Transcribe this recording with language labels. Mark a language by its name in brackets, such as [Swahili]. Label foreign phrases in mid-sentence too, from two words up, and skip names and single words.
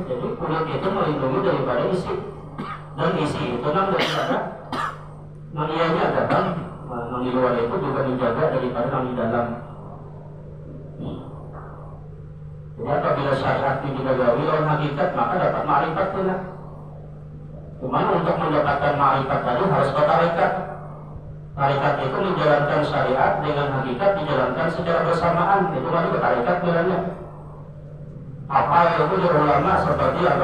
[Indonesian] Jadi kulit itu melindungi daripada isi. Dan isi itu nang daripada nang ianya ada kan, nang di luar itu juga menjaga daripada nang di dalam. [Banjar] Jadi apabila syariat ini digagawi lawan hakikat, [Indonesian] maka dapat ma'rifat pula. Cuman untuk mendapatkan ma'rifat tadi harus bertarekat. Tarekat itu menjalankan syariat dengan hakikat dijalankan secara bersamaan. Itu baru bertarekat bilangnya. Apa itu dari ulama seperti apa?